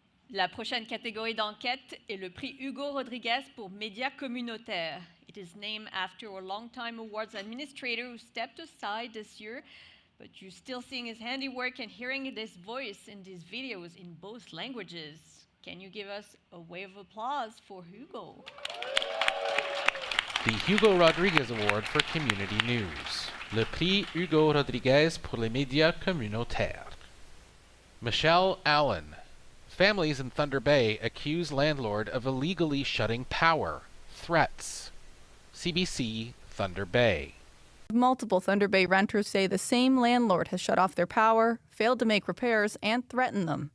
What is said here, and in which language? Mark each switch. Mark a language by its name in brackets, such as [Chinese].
[French] La prochaine catégorie d'enquête est le prix Hugo Rodriguez pour médias communautaires. [English] It is named after a longtime awards administrator who stepped aside this year, but you're still seeing his handiwork and hearing his voice in these videos in both languages. Can you give us a wave of applause for Hugo? The Hugo Rodriguez Award for Community News. [French] Le prix Hugo Rodriguez pour les médias communautaires. [English] Michelle Allen. Families in Thunder Bay accuse landlord of illegally shutting power. Threats. CBC, Thunder Bay. Multiple Thunder Bay renters say the same landlord has shut off their power, failed to make repairs, and threatened them.